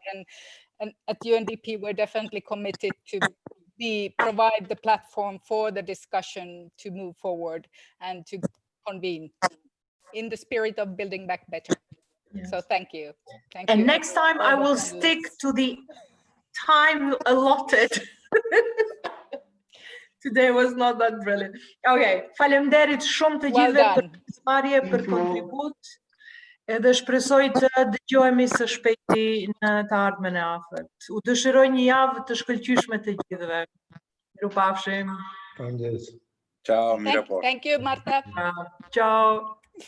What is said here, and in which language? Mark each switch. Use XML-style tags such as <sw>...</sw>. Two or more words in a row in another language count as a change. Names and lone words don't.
<en>And at UNDP, we're definitely committed to provide the platform for the discussion to move forward and to convene in the spirit of building back better. Yes. So thank you. Thank you. Next time I will stick to the time allotted. Today was not that brilliant.</en> <sq>Okay, faleminderit shumë të gjithëve për pjesëmarrje, për kontribut. Edhe shpresoj të dëgjohemi së shpejti në të ardhmen e afërt. U dëshiroj një javë të shkëlqyeshme të gjithëve. Mirupafshim. Faleminderit.</sq> <en>Ciao, thank you, Marta. Ciao.</en>